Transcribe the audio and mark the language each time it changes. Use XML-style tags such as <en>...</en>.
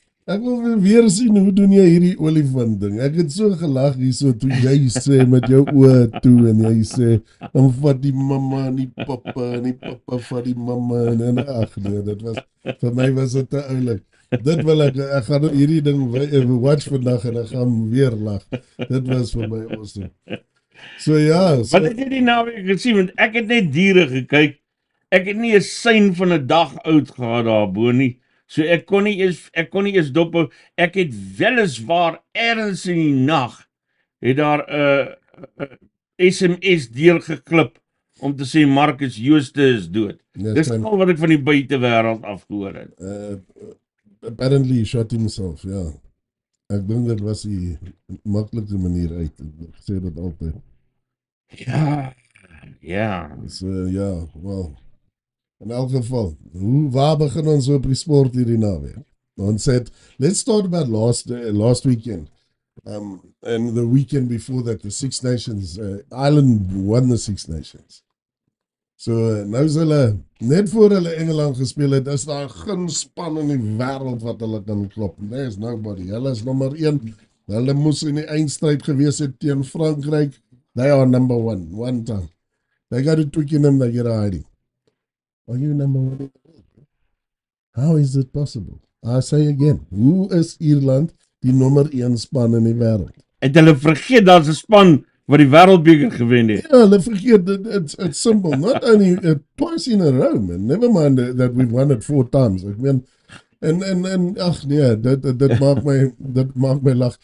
<af>Ek wil weer sien, hoe doen jy hierdie olifant ding? Ek het so gelag hier so, toe jy sê met jou oë toe, en jy sê, dan vat die mamma en die papa vat die mamma, en ag nee, dit was, vir my was dit te oulik. Dit wil ek gaan hierdie ding watch vandag en ek gaan weer lag. Dit was vir my awesome. So ja. Wat het jy die naweek gesien? Want ek het net diere gekyk. Ek het nie 'n sein van 'n dag oud gehad daarbo nie. So ek kon nie eens dophou. Ek het weliswaar ergens in die nag het daar 'n SMS deurgeklip om te sê Marcus Jooste is dood. Dis al wat ek van die buitewêreld afgehoor het.</af> <en>Apparently he shot himself, ja.</en> <af>Ek dink dit was die maklike manier uit. Ek sê dit altyd. Ja. So ja, well. In elk geval, waar begin ons op die sport hierdie naweek?</af> <en>Ons said, let's start about last weekend. And the weekend before that, the Six Nations, Ireland won the Six Nations.</en> <af>So nou is hulle, net voor hulle Engeland gespeel het, is daar geen span in die wêreld wat hulle kan klop.</af> <en>There is nobody.</en> <af>Hulle is nommer 1. Hulle moes in die eindstryd gewees het teen Frankryk.</af> <en>They are number 1, one time. They got to Twickenham, they get a hiding. Are you number 1? How is it possible? I say again,</en> <af>hoe is Ierland die nommer 1 span in die wêreld? Het hulle vergeet daar's 'n span wat die wêreldbeker gewen het? Ja, hulle vergeet,</af> <en>it's simple. Not only twice in a row, man. Never mind that we've won it 4 times.</en> <af>Ek meen, en ag nee, dit maak my lag.</af>